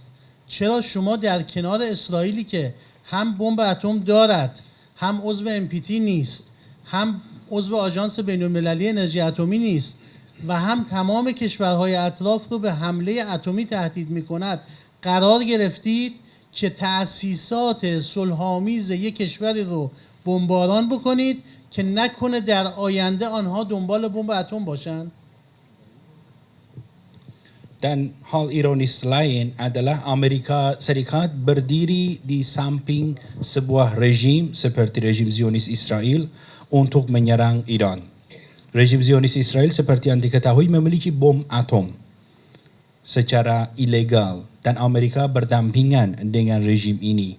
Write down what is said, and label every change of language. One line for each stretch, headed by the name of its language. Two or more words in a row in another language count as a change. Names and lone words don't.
Persian: چرا شما در کنار اسرائیلی که هم بمب اتم دارد، هم عضو NPT نیست، هم عضو آژانس بین‌المللی انرژی اتمی نیست و هم تمام کشورهای اطراف رو به حمله اتمی تهدید می‌کند، قرار گرفتید که تأسیسات صلح‌آمیز یک کشوری رو بمباران بکنید که نکنه در آینده آنها دنبال بمب اتم باشن؟
Indonesian: Dan hal ironis lain adalah Amerika Serikat berdiri di samping sebuah rejim seperti rejim Zionis Israel untuk menyerang Iran. Rejim Zionis Israel seperti yang diketahui memiliki bom atom secara ilegal dan Amerika berdampingan dengan rejim ini.